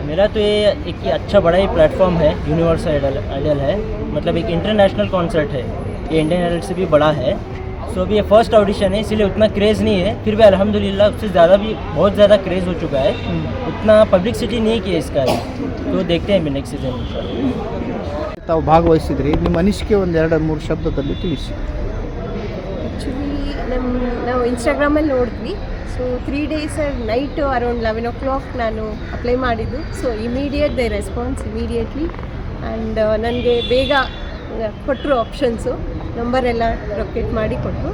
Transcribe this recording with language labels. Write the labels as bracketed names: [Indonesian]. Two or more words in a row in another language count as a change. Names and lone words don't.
[Hindi] मेरा तो ये एक अच्छा बड़ा ही प्लेटफॉर्म है। यूनिवर्सल आइडल है, मतलब एक [English] international concert [Hindi] है। ये इंडियन आइडल से भी बड़ा है। सो अभी ये [English] first audition [Hindi] है, इसलिए उतना क्रेज़ नहीं है। फिर भी अल्हम्दुलिल्लाह उससे ज़्यादा भी बहुत ज़्यादा क्रेज़ हो चुका है। उतना पब्लिसिटी नहीं किया इसका है, तो देखते हैं [English] next season. [Kannada] ತಾವು ಭಾಗವಹಿಸಿದ್ರಿ, ನಿಮ್ಮ ಅನಿಸಿಕೆ ಒಂದು 2-3 ಶಬ್ದದಲ್ಲಿ ತಿಳಿಸಿ. ಆ್ಯಕ್ಚುಲಿ ನಾವು ಇನ್ಸ್ಟಾಗ್ರಾಮಲ್ಲಿ ನೋಡಿದ್ವಿ. ಸೊ [English] 3 days night around 11 o'clock [Kannada] ನಾನು ಅಪ್ಲೈ ಮಾಡಿದ್ದು. [English] so immediate they response immediately and [Kannada] ನನಗೆ ಬೇಗ ಕೊಟ್ಟರು ಆಪ್ಷನ್ಸು, ನಂಬರೆಲ್ಲ ರೊಕೇಟ್ ಮಾಡಿ ಕೊಟ್ಟರು.